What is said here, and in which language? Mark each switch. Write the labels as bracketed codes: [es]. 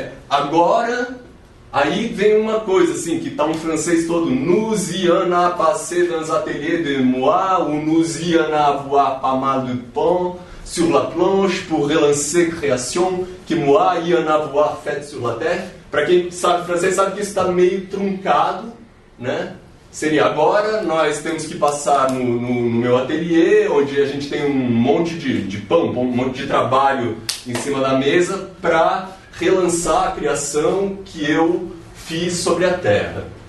[pt] Agora, aí vem uma coisa assim, que tá um francês todo. [fr] Nous y en a passé dans ateliers de moi, ou nous y en a avoir pas mal de pain sur la planche pour relancer création que moi y en avoir fait sur la terre. [pt] Para quem sabe francês sabe que isso está meio truncado, né? Seria agora nós temos que passar no meu ateliê, onde a gente tem um monte de pão, um monte de trabalho em cima da mesa para relançar a criação que eu fiz sobre a terra.